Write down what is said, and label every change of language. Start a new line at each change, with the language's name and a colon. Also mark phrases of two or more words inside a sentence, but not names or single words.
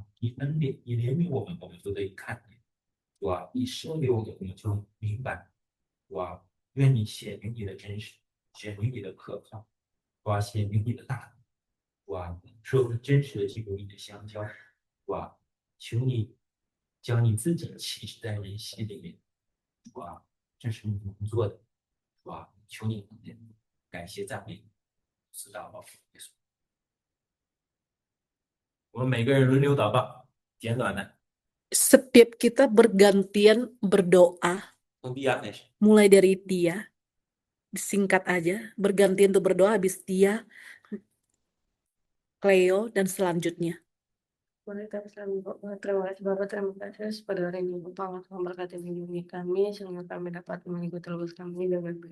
Chinese: 你恩典，你怜悯我们，我们都得以看见，主啊，你说给我们，我们就明白，主啊，愿你显明你的真实，显明你的可靠，主啊，显明你的大能，主啊，使我们真实的进入你的相交，主啊，求你将你自己启示在人心里面，主啊，这是你能做的，主啊，求你能见，感谢赞美，是祷告，耶稣。我们每个人轮流祷告，简短的，
Indonesian: Setiap kita bergantian berdoa,
Chinese: 从第二开始。
Indonesian: mulai dari dia. Singkat aja, bergantian untuk berdoa, habis dia, Cleo, dan selanjutnya. Mari kita berdoa. Terima kasih Bapak, terima kasih pada hari ini Bapak telah memberkati melindungi kami sehingga kami dapat mengikuti tugas kami dengan baik.